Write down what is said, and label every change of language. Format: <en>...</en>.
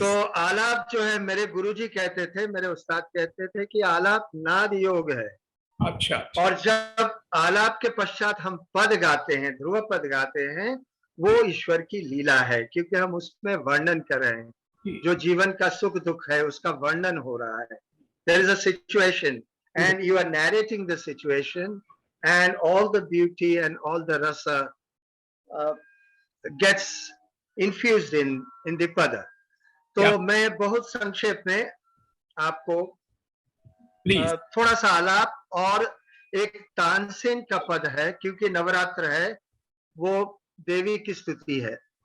<hi>तो आलाप जो है मेरे गुरुजी कहते थे, मेरे उस्ताद कहते थे कि आलाप नाद योग है। अच्छा। और जब आलाप के पश्चात हम पद गाते हैं, ध्रुव पद गाते हैं, वो ईश्वर की लीला है, क्योंकि हम उसमें वर्णन कर रहे हैं। जो जीवन का सुख दुख है उसका वर्णन हो रहा है।</hi> <en>There is a situation and you are narrating the situation and all the beauty and all the rasa gets infused in the pada.</en> <hi>तो मैं बहुत संक्षेप में आपको थोड़ा सा आलाप और एक तानसेन का पद है, क्योंकि नवरात्र है, वो देवी की स्तुति है।</hi>